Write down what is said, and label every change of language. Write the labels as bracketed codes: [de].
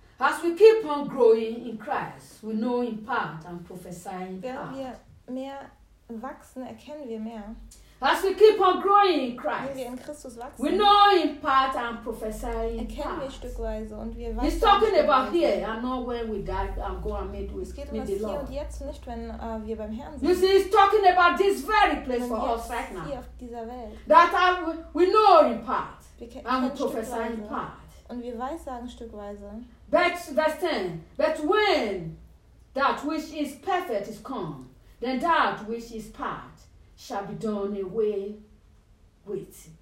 [en] As we keep on growing in Christ, we know in part and prophesy in part. [de] Wachsen, erkennen wir mehr. [en] As we keep on growing in Christ, [de] wenn wir in Christus wachsen, [en] we know in part and prophesy in [de] erkennen [en] part. [de] Wir stückweise und wir wachsen. [en] He's talking about here and not when we die and go and meet with the Lord. [de] Es geht um das Hier und Jetzt, nicht wenn wir beim Herrn sind. [en] You see, he's talking about this very place for us right now. [de] Hier auf dieser Welt. [en] That we know in part and we prophesy in part. [de] Und wir weissagen stückweise. [en] But verse 10. But when that which is perfect is come, then that which is part shall be done away with.